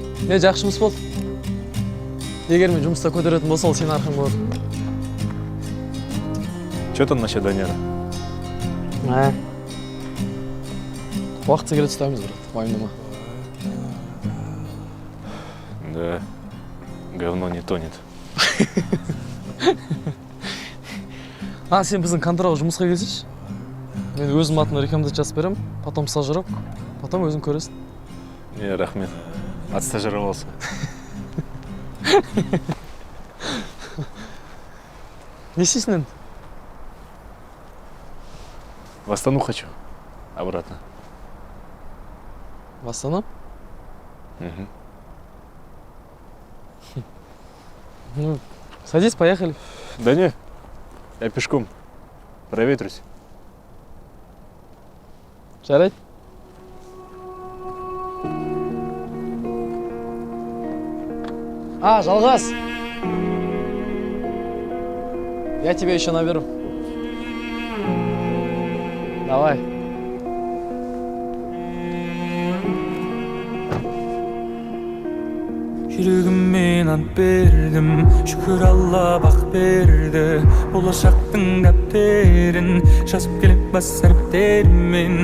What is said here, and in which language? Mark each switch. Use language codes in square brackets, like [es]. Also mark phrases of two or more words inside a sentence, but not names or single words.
[kk] Жақшымыз болды. Егер мен жұмыста көтеретін болса, ол сенің арқаң болады. [ru] Что там насчет Данера? [kk] Уақытса келеді ұстаймыз, брат, уайымдама. [ru] Да, говно не тонет. [kk] Сен біздің конторға жұмысқа келсейші. Мен өзім атына рекомендация жазып берем, [ru] потом стажировка, потом [kk] өзің көресің. [ru] Рахмет. Отстажировался. [kk] Не істейсің енді? [ru] В Астану хочу. Обратно. В Астану? Мгм. Ну, садись, поехали. Да не, я пешком. Проветрюсь. [kk] Жарайды. Жалғас. [ru] Я тебе еще наберу. Давай. [kk] Жүрегіммен ант бердім, шүкір Алла бақ берді. Болашақтың дәптерін жазып келіп бас әріптермен.